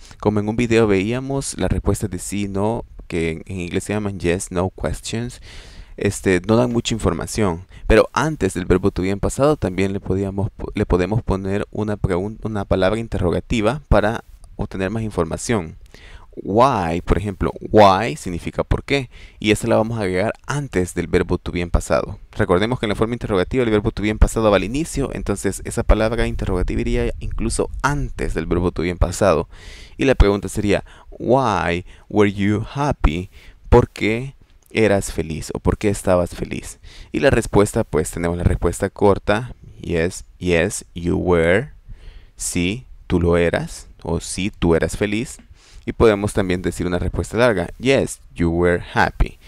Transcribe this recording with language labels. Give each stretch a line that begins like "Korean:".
Spanish: Como en un video veíamos, las respuestas de sí y no, que en inglés se llaman
English: yes, no questions,
Spanish: no dan mucha información, pero antes del verbo to be en pasado también le podemos poner una palabra interrogativa para obtener más información. Why, por ejemplo, why significa por qué, y esta la vamos a agregar antes del verbo to be en pasado. Recordemos que en la forma interrogativa el verbo to be en pasado va al inicio, entonces esa palabra interrogativa iría incluso antes del verbo to be en pasado. Y la pregunta sería:
English: why were you happy?
Spanish: ¿Por qué eras feliz o por qué estabas feliz? Y la respuesta, pues tenemos la respuesta corta:
English: yes, you were.
Spanish: Sí, tú lo eras, o sí, tú eras feliz. Y podemos también decir una respuesta larga:
English: yes, you were happy.